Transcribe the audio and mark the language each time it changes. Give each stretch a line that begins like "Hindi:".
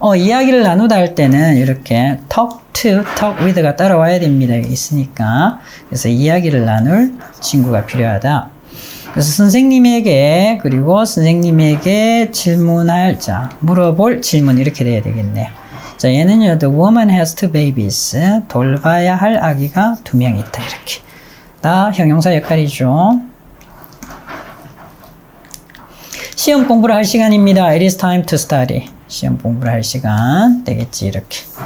Korean: 이야기를 나누다 할 때는 이렇게 talk to, talk with가 따라와야 됩니다. 여기 있으니까. 그래서 이야기를 나눌 친구가 필요하다. 그래서 선생님에게, 그리고 선생님에게 질문할, 자, 물어볼 질문 이렇게 돼야 되겠네요. 자, 얘는요,
English: the woman has two babies.
Korean: 돌봐야 할 아기가 2명 있다. 이렇게. 다 형용사 역할이죠. 시험 공부를 할 시간입니다.
English: It is time to study.
Korean: 시험 공부를 할 시간 되겠지 이렇게.